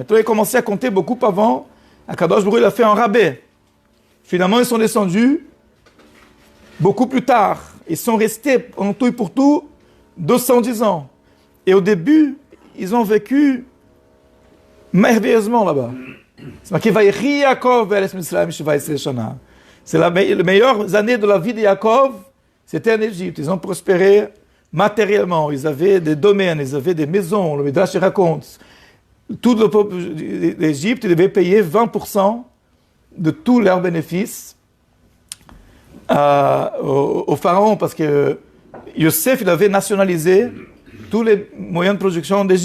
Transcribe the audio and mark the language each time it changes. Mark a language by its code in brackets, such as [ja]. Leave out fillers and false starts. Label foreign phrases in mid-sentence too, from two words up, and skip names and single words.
[fr] Maintenant, ils ont commencé à compter beaucoup avant. Akadosh Baruch Hu a fait un rabais. Finalement, ils sont descendus beaucoup plus tard. Ils sont restés, en tout et pour tout, 210 ans. Et au début, ils ont vécu merveilleusement là-bas. C'est marqué, [he] ויחי יעקב בארץ מצרים שבע עשרה שנה. [fr] C'est les meilleures années de la vie de Yaakov, c'était en Égypte. Ils ont prospéré matériellement. Ils avaient des domaines, ils avaient des maisons. Le Midrash raconte. Tout le peuple d'Égypte devait payer 20% de tous leurs bénéfices au pharaon, parce que Yosef, il avait nationalisé tous les moyens de production d'Égypte.